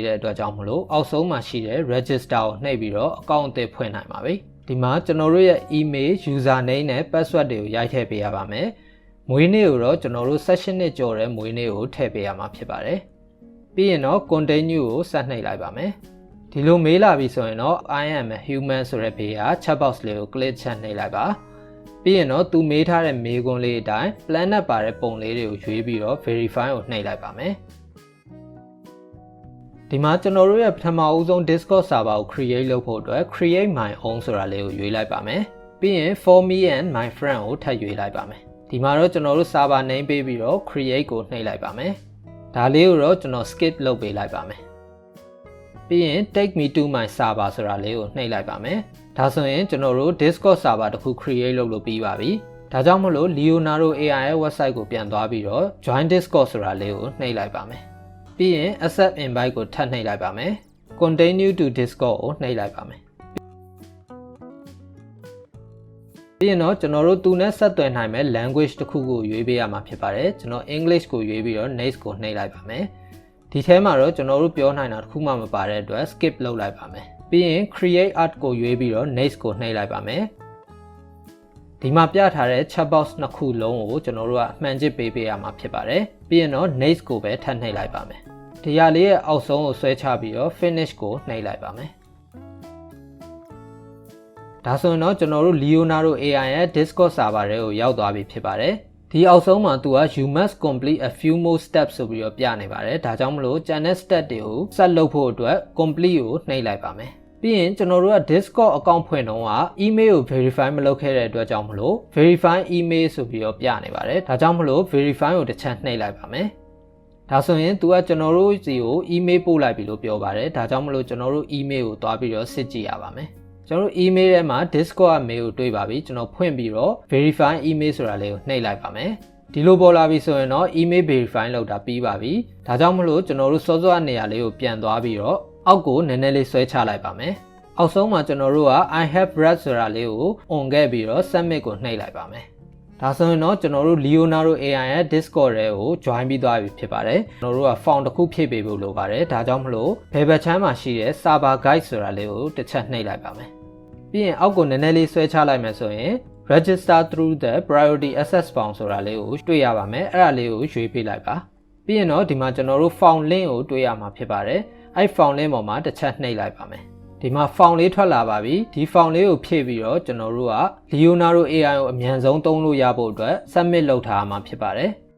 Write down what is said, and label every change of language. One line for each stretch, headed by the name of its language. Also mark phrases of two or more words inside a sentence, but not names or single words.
Burmese: တဲ့အတွက်ကြောင့်မလို့အောက်ဆုံးမှာရှိတဲ့ register ကိုနှိပ်ပြီးတော့ account အသစ်ဖွင့်နိုင်ပါပြီဒီမှာကျွန်တော်တို့ရဲ့
English: email username
Burmese: နဲ့ password တွေကိုရိုက်ထည့်ပေးရပါမယ်မွေးနေ့ကိုတော့ကျွန်တော်တို့ session နှစ်ကျော်တဲ့မွေးနေ့ကိုထည့်ပေးရမှာဖြစ်ပါတယ်ပြီးရင်တော့ continue ကိုဆက်နှိပ်လိုက်ပါမယ်ဒီလိုမေးလာပြီဆိုရင်တော့
English: I am a human
Burmese: ဆိုတဲ့ဘေးက
English: chat box
Burmese: လေးကို click ချက်နှိပ်လိုက်ပါပြီးရင်တော့သူမေးထားတဲ့မေးခွန်းလေးအတိုင်း planet ပါတဲ့ပုံလေးတွေကိုရွေးပြီးတော့ verify ကိုနှိပ်လိုက်ပါမယ် ဒီမှာကျွန်တော်တို့ရဲ့ပထမအဦးဆုံး Discord server ကို create လုပ်ဖို့အတွက်
English: create my own
Burmese: ဆိုတာလေးကိုရွေးလိုက်ပါမယ်ပြီးရင်
English: for me and my friend
Burmese: ကိုထ ပ်ရွေးလိုက်ပါမယ်ဒီမှာတော့ကျွန်တော်တို့
English: server name
Burmese: ပေးပြီးတော့ create ကိုနှိပ်လိုက်ပါမယ်ဒါလေးကိုတော့ကျွန်တော် skip လုပ်ပေးလိုက်ပါမယ်ပြီးရင်
English: take me to my server
Burmese: ဆိုတာလေးကိုနှိပ်လိုက်ပါမယ်ဒါဆိုရင်ကျွန်တော်တို့ Discord server တစ်ခု create လုပ်လို့ပြီးပါပြီဒါကြောင့်မလို့ Leonardo AI ရဲ့ website ကိုပြန်သွားပြီးတော့ join Discord ဆိုတာလေးကိုနှိပ်လိုက်ပါမယ်ပြီးရင်
English: accept invite
Burmese: ကိုထပ်နှိပ်လိုက်ပါမယ်
English: continue to Discord
Burmese: ကိုနှိပ်လိုက်ပါမယ် ပြီးရင်တော့ကျွန်တော်တို့သူနဲ့ဆက်သွယ်နိုင်မဲ့ language တစ်ခုကိုရွေးပေးရမှာဖြစ်ပါတယ်ကျွန်တော် English ကိုရွေးပြီးတော့ next ကိုနှိပ်လိုက်ပါမယ်ဒီထဲမှာတော့ကျွန်တော်တို့ပြောနိုင်တာတစ်ခုမှမပါတဲ့အတွက် skip လုပ်လိုက်ပါမယ်ပြီးရင်
English: create art
Burmese: ကိုရွေးပြီးတော့ next ကိုနှိပ်လိုက်ပါမယ်ဒီမှာပြထားတဲ့
English: chat box
Burmese: နှစ်ခုလုံးကိုကျွန်တော်တို့ကအမှန်ချစ်ပေးရမှာဖြစ်ပါတယ်ပြီးရင်တော့ next ကိုပဲထပ်နှိပ်လိုက်ပါမယ်ဒီရလေးရဲ့အောက်ဆုံးကိုဆွဲချပြီးတော့ finish ကိုနှိပ်လိုက်ပါမယ် ဒါဆိုရင်တော့ကျွန်တော်တို့ Leonardo AI ရဲ့ Discord server တွေကိုရောက်သွားပြီဖြစ်ပါတယ်ဒီအောက်ဆုံးမှာသူက
English: you must complete a few more steps
Burmese: ဆိုပြီးတော့ပြနေပါတယ်ဒါကြောင့်မလို့ကျန်တဲ့ step တွေကိုဆက်လုပ်ဖို့အတွက် complete ကိုနှိပ်လိုက်ပါမယ်ပြီးရင်ကျွန်တော်တို့က Discord account ဖွင့်တော့က email ကို verify မလုပ်ခဲ့တဲ့အတွက်ကြောင့်မလို့
English: verify email
Burmese: ဆိုပြီးတော့ပြနေပါတယ်ဒါကြောင့်မလို့ verify ကိုတစ်ချက်နှိပ်လိုက်ပါမယ်ဒါဆိုရင်သူကကျွန်တော်တို့စီကို email ပို့လိုက်ပြီလို့ပြောပါတယ်ဒါကြောင့်မလို့ကျွန်တော်တို့ email ကိုတွားပြီးတော့စစ်ကြည့်ရပါမယ်ကျွန်တော်တို့ email ထဲမှာ Discord က mail ကိုတွေ့ပါပြီကျွန်တော်ဖွင့်ပြီးတော့
English: verify email
Burmese: ဆိုတာလေးကိုနှိပ်လိုက်ပါမယ်ဒီ လိုပေါ်လာပြီဆိုရင်တော့
English: email verify
Burmese: လုပ်တာပြီးပါပြီဒါကြောင့်မလို့ကျွန်တော်တို့စောစောနေရာလေးကိုပြန်သွားပြီးတော့အောက်ကိုနည်းနည်းလေးဆွဲချလိုက်ပါမယ်အောက်ဆုံးမှာကျွန်တော်တို့က
English: I have read
Burmese: ဆိုတာလေးကို on ခဲ့ပြီးတော့ submit ကိုနှိပ်လိုက်ပါမယ်ဒါဆိုရင်တော့ကျွန်တော်တို့ Leonardo AI ရဲ့ Discord ထဲကို join ပြီးသွားပြီဖြစ်ပါတယ်ကျွန်တော်တို့က form တစ်ခုဖြည့်ပေးဖို့ လိုပါတယ်ဒါကြောင့်မလို့ဘယ်ဘက်ချမ်းမှာရှိတဲ့
English: server guide
Burmese: ဆိုတာလေးကိုတစ်ချက်နှိပ်လိုက်ပါမယ်ပြီးရင်အောက်ကိုနည်းနည်းလေးဆွဲချလိုက်မယ်ဆိုရင်
English: register through the priority access form
Burmese: ဆိုတာလေးကိုတွေ့ရပါမယ်အဲ့ဒါလေးကိုရွေးပေးလိုက်ပါပြီးရင်တော့ဒီမှာကျွန်တော်တို့
English: form link
Burmese: ကိုတွေ့ရမှာဖြစ်ပါတယ်အဲ့
English: form link
Burmese: ပေါ်မှာတစ်ချက်နှိပ်လိုက်ပါမယ်ဒီမှာ form လေးထွက်လာပါပြီဒီ form လေးကိုဖြည့်ပြီးတော့ကျွန်တော်တို့က Leonardo AI ကိုအမြန်ဆုံးသုံးလို့ရဖို့အတွက် submit လုပ်ထားမှာဖြစ်ပါတယ်